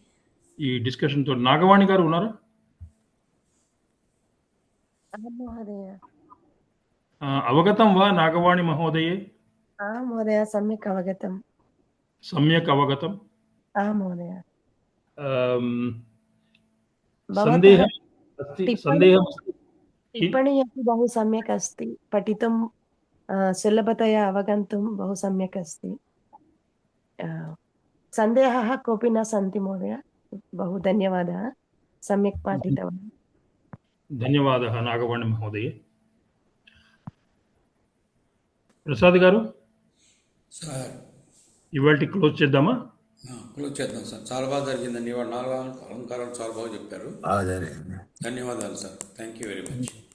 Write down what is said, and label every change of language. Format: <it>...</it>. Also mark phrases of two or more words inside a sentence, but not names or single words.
<te>ఈ డిస్కషన్ తో నాగవాణి గారు ఉన్నారా?</te> <sa>అవగతం వా నాగవాణి మహోదయే? మహోదయ సమ్యక్ అవగతం. మహోదయ సందేహం टिप्पणी अपि बहु सम्यक् अस्ति, पठितुं सुलभतया अवगन्तुं बहु सम्यक् अस्ति. सन्देहः कोऽपि न सन्ति महोदय. बहु धन्यवादः, सम्यक् पाठितवान्. ధన్యవాదः నాగవాణి మహోదయ. ప్రసాద్ గారు</sa> <te>సార్, ఇవాళ క్లోజ్ చేద్దామా? క్లోజ్ చేద్దాం సార్. చాలా బాగా జరిగిందండి ఇవాళ. 4 అలంకారాలు చాలా బాగా చెప్పారు. ధన్యవాదాలు సార్.</te> <en>thank you very much.</en>